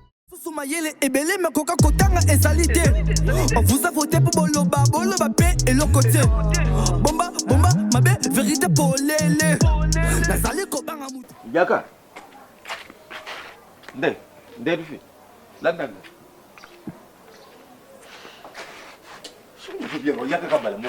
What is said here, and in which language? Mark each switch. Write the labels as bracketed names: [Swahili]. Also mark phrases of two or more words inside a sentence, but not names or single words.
[Lingala] Susu mayele ebele, mais koka kotanga ezali te. [French] On vous a voté pour [Lingala] boloba, boloba pe eloko te. Bomba, bomba, mabe, vérité polele. Nazali kobanga mutu. Yaka. Nde, nde, Rufi. Landa, nde. Sio bien, yaka kabala moko.